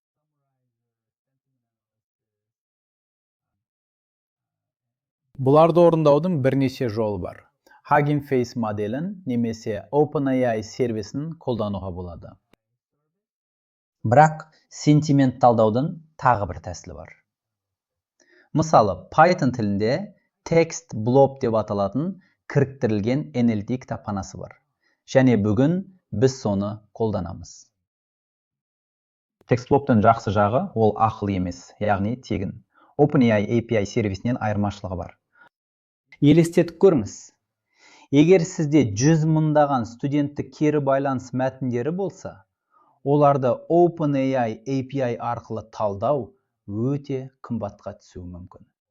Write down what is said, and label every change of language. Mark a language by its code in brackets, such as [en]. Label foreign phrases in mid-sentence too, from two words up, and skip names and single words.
[kk] Бұларды орындаудың бірнеше жолы бар. Hugging Face моделін немесе OpenAI сервисін қолдануға болады. Бірақ сентимент талдаудың тағы бір тәсілі бар. Мысалы, Python тілінде text blob деп аталатын кіріктірілген NLP кітапханасы бар. Және бүгін біз соны қолданамыз. Text blobтың жақсы жағы ол ақыл емес, яғни тегін. OpenAI API сервисінен айырмашылығы бар. Елестетіп көріңіз. Егер сізде 100 мыңдаған студенттік кері байланыс мәтіндері болса, оларды OpenAI API арқылы талдау өте қымбатқа түсуі мүмкін.